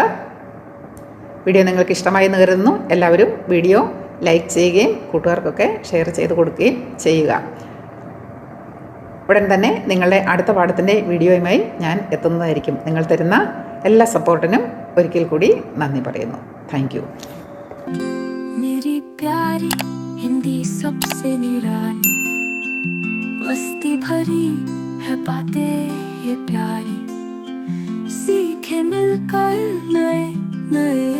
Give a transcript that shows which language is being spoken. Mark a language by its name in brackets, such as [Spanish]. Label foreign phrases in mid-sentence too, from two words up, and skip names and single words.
[Malayalam] വീഡിയോ നിങ്ങൾക്ക് ഇഷ്ടമായി എന്ന് കരുതുന്നു. എല്ലാവരും വീഡിയോ ലൈക്ക് ചെയ്യുകയും കൂട്ടുകാർക്കൊക്കെ ഷെയർ ചെയ്ത് കൊടുക്കുകയും ചെയ്യുക. ഉടൻ തന്നെ നിങ്ങളുടെ അടുത്ത പാഠത്തിൻ്റെ വീഡിയോയുമായി ഞാൻ എത്തുന്നതായിരിക്കും. നിങ്ങൾ തരുന്ന എല്ലാ സപ്പോർട്ടിനും ഒരിക്കൽ കൂടി നന്ദി പറയുന്നു. [English] thank you. [Hindi] मेरी प्यारी हिंदी सबसे निराली, मस्ती भरी है बातें ये प्यारी, सीखे मिलकर नए नए